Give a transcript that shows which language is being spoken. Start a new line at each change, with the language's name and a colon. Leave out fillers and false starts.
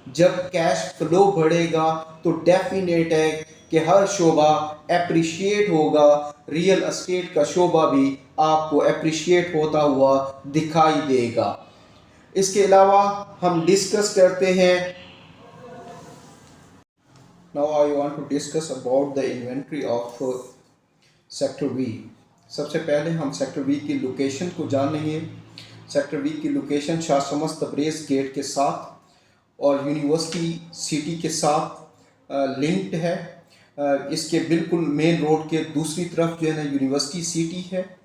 Urdu: جب cash flow بڑھے گا تو ڈیفینیٹ ہے کہ ہر شعبہ اپریشیٹ ہوگا. ریئل اسٹیٹ کا شعبہ بھی آپ کو اپریشیٹ ہوتا ہوا دکھائی دے گا. اس کے علاوہ ہم ڈسکس کرتے ہیں.
English: Now I want to discuss about the inventory of Sector V.
Urdu: سب سے پہلے ہم سیکٹر وی کی لوکیشن کو جان لیں گے. سیکٹر وی کی لوکیشن شاہ شمس تبریز گیٹ کے ساتھ اور یونیورسٹی سٹی کے ساتھ لنکڈ ہے. اس کے بالکل مین روڈ کے دوسری طرف جو ہے نا یونیورسٹی سٹی ہے.